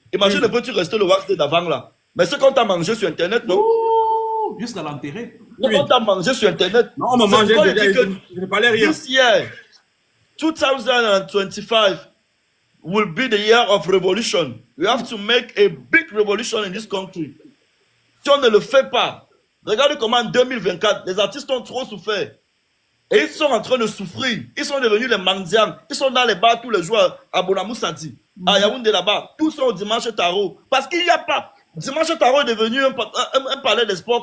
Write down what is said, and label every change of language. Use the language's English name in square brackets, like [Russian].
[French] Imagine un peu tu restais le Wax d'avant là. Mais ce qu'on t'a mangé sur internet, non? Jusqu'à l'enterrer. Ce qu'on t'a mangé sur internet. Non, on m'a mangé, je ne parlais rien. [English] This year, 2025 will be the year of revolution. We have to make a big revolution in this country. [French] Si on ne le fait pas, regardez comment en 2024, les artistes ont trop souffert. Et ils sont en train de souffrir. Ils sont devenus les mendiants. Ils sont dans les bars tous les jours à Bonamou Santi, à Yaoundé là-bas. Tous sont au Dimanche Tarot. Parce qu'il n'y a pas. Dimanche Tarot est devenu un palais de sport.